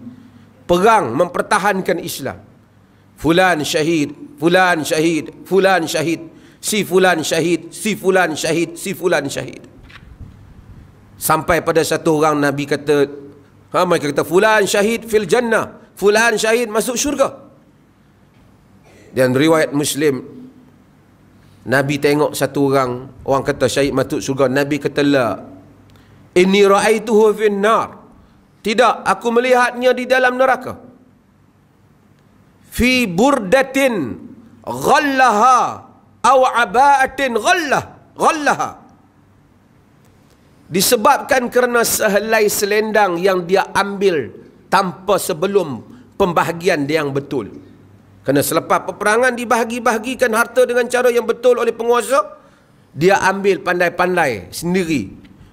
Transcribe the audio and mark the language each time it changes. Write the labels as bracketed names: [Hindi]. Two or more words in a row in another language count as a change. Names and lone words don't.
[Malay] Perang mempertahankan Islam. Fulan syahid, fulan syahid, fulan syahid, si fulan syahid, si fulan syahid, si fulan syahid. Sampai pada satu orang Nabi kata, mereka kata [Arabic] فلان شهيد في الجنة, [Malay] fulan syahid masuk syurga. Dan riwayat Muslim, Nabi tengok satu orang kata syahid masuk syurga. Nabi kata, [Arabic] لا إني رأيته في النار. [Malay] Tidak, aku melihatnya di dalam neraka. [Arabic] في بردة غلها أو عباءة غلها. [Malay] Disebabkan kerana sehelai selendang yang dia ambil tanpa sebelum pembahagian yang betul. Kerana selepas peperangan dibahagi-bahagikan harta dengan cara yang betul oleh penguasa, dia ambil pandai-pandai sendiri.